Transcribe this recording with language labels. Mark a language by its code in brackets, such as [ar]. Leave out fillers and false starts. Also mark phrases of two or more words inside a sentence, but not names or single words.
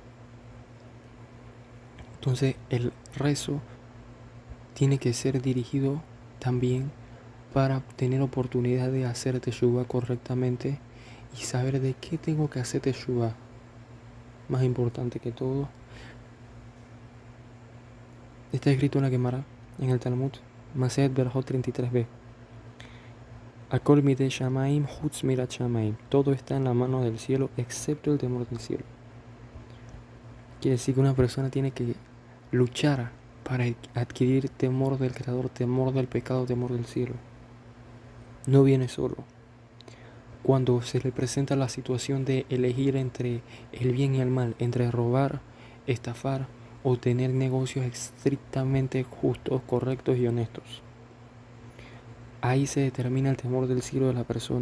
[es] Entonces el rezo tiene que ser dirigido también para tener oportunidad de hacer teshuvah correctamente y saber de qué tengo que hacer teshuvah. Más importante que todo, está escrito en la Gemara, en el Talmud, Masejet Berajot 33b. [he] הכל בידי שמים חוץ מיראת שמים. [es] Todo está en la mano del cielo excepto el temor del cielo. Quiere decir que una persona tiene que luchar para adquirir temor del Creador, temor del pecado, temor del cielo. No viene solo. Cuando se le presenta la situación de elegir entre el bien y el mal, entre robar, estafar o tener negocios estrictamente justos, correctos y honestos, ahí se determina el temor del cielo de la persona.